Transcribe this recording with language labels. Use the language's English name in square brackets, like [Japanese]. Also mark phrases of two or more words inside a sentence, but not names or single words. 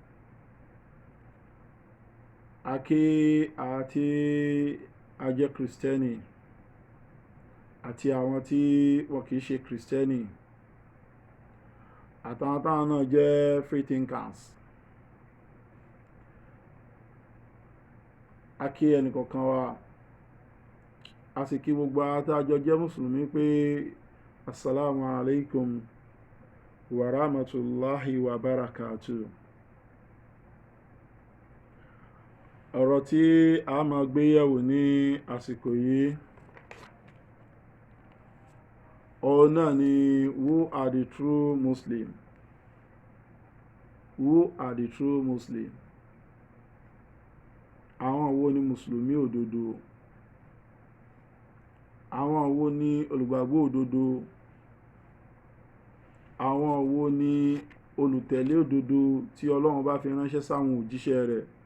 [Yoruba] A kí àwa tí a jẹ́ Kristẹni àti àwọn tí wọn kì í ṣe Kristẹni àtàwọn táwọn náà jẹ́ [English] free thinkers. [Yoruba] A kí ẹnìkọ̀ọ̀kan wa, a sì kí gbogbo àtàjọ jẹ́ mùsùlùmí pé [Arabic] السلام عليكم ورحمة الله وبركاته. [Yoruba] Ọ̀rọ̀ tí a máa gbé yẹ̀wò ní àsìkò yìí òun náà ni [English] who are the true Muslim? Who are the true Muslim? [Yoruba] Àwọn wo ni mùsùlùmí òdodo? Àwọn wo ni olùgbàgbọ́ òdodo? Àwọn wo ni olùtẹ̀lé òdodo tí Ọlọ́run bá fi ránṣẹ́ sáwọn òjíṣẹ́ rẹ̀?